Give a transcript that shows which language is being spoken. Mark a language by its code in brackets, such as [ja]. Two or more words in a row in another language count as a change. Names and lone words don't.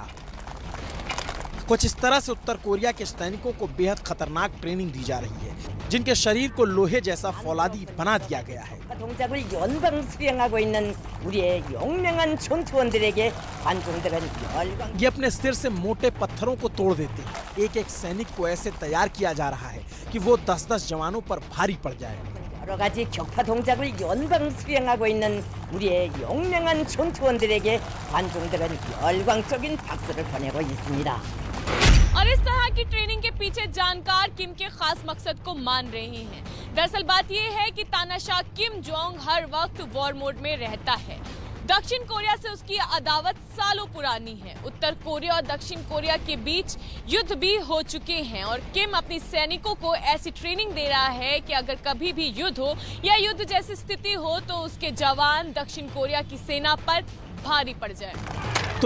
[hi] कुछ इस तरह से उत्तर कोरिया के सैनिकों को बेहद खतरनाक ट्रेनिंग दी जा रही है, जिनके शरीर को लोहे जैसा फौलादी बना दिया गया है। ये अपने सिर से मोटे पत्थरों को तोड़ देते हैं। एक एक सैनिक को ऐसे तैयार किया जा रहा है कि वो 10-10 जवानों पर भारी पड़ जाए। [ko] 여러 가지 격파 동작을 연방 수행하고 있는 우리의 용맹한 전투원들에게 관중들은 열광적인 박수를 보내고 있습니다. [hi] और इस तरह की ट्रेनिंग के पीछे जानकार किम के खास मकसद को मान रहे हैं। दरअसल बात यह है कि तानाशाह किम जोंग हर वक्त [en] war mode [hi] में रहता है। दक्षिण कोरिया से उसकी अदावत सालों पुरानी है। उत्तर कोरिया और दक्षिण कोरिया के बीच युद्ध भी हो चुके हैं और किम अपनी सैनिकों को ऐसी ट्रेनिंग दे रहा है कि अगर कभी भी युद्ध हो या युद्ध जैसी स्थिति हो तो उसके जवान दक्षिण कोरिया की सेना पर भारी पड़ जाए।